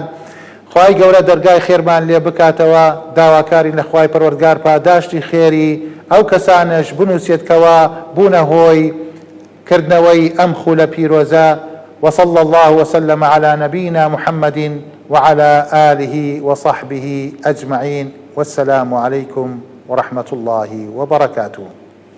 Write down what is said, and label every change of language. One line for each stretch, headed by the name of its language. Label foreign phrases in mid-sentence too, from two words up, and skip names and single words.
Central Kurdish: خوای گەورە دەرگای خێرمان لێ بکاتەوە. داواکارین لە خوای پەروەردگار پاداشتی خێری ئەو کەسانش بنووسێتکەوە بوونە هۆی کردنەوەی ئەم خولە پیرۆزە.
Arabic: وصلى الله وسلم على نبينا محمد وعلى آله وصحبه أجمعين، والسلام عليكم ورحمة الله وبركاته.